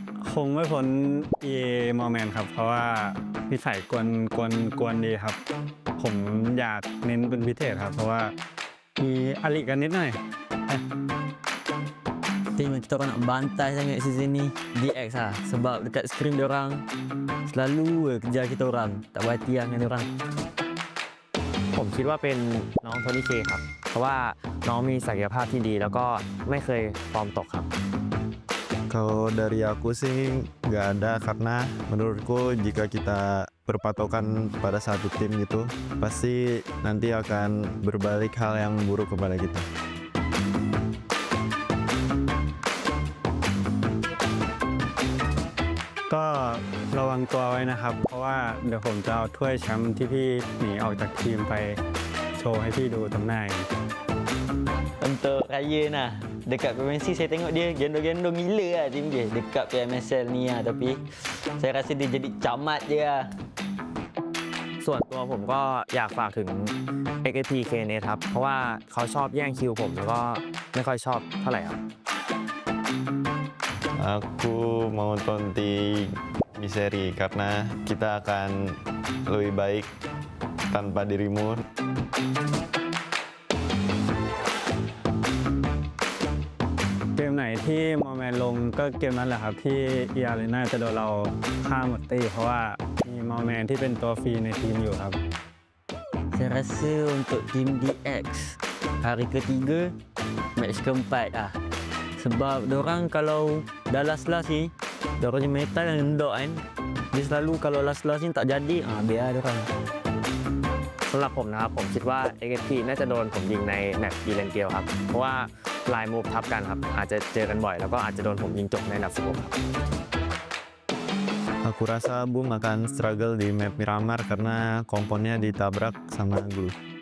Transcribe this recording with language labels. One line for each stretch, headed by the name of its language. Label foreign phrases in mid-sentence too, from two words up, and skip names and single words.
Thai: คงไม่พ้นมอแมนครับ เพราะว่าพี่ไผ่กวนดีครับ ผมอยากเน้นเป็นพิเศษครับ เพราะว่ามีอลิกันนิดหน่อย
Malay: Tim kita orang nak bantai sangat season ni DX lah. Sebab dekat screen diorang selalu kejar kita orang. Tak berhati lah dengan diorang.
Thai: ผมคิดว่าเป็นน้องโทนี่เคครับ เพราะว่าน้องมีศักยภาพที่ดีแล้วก็ไม่เคยฟอร์มตกครับ
Indonesian: Kalau dari aku sih nggak ada karena menurutku jika kita berpatokan pada satu tim gitu pasti nanti akan berbalik hal yang buruk kepada kita.
Thai: ก็ระวังตัวไว้นะครับ เพราะว่าเดี๋ยวผมจะเอาถ้วยแชมป์ที่พี่หนีออกจากทีมไปโชว์ให้พี่ดูตรงหน้า
Malay: Untuk Raya nah, dekat PMSL saya tengok dia gendong-gendong gila lah tim dia dekat PMSL ni lah. Tapi saya rasa dia jadi camat je lah.
Thai: ส่วนตัวผมก็อยากฝากถึง XSP เคเนครับ เพราะว่าเขาชอบแย่งคิวผมแล้วก็ไม่ค่อยชอบเท่าไหร่ครับ
Indonesian: Aku mau tonti Miseri karena kita akan lebih baik tanpa dirimu.
Thai: เกมไหนที่มอแมนลงก็เกมนั้นแหละครับที่eArenaจะโดนเราฆ่าหมดตีเพราะว่ามีมอแมนที่เป็นตัวฟรีในทีมอยู่ครับ
Malay: Saya rasa untuk tim DX hari ketiga match keempat lah. Sebab diorang kalau dah last-last ni diorang punya meta yang endok kan. Dia selalu kalau last-last ni tak jadi biar diorang.
Thai: สำหรับผมนะครับผมคิดว่า XSP น่าจะโดนผมยิงในแมปอีเรนเกลครับ เพราะว่าลายมูฟทับกันครับอาจจะเจอกันบ่อยแล้วก็อาจจะโดนผมยิงจบในอันดับ16ครับ
Indonesian: Aku rasa Boom akan struggle di map Miramar karena komponnya ditabrak sama GLUBLUG.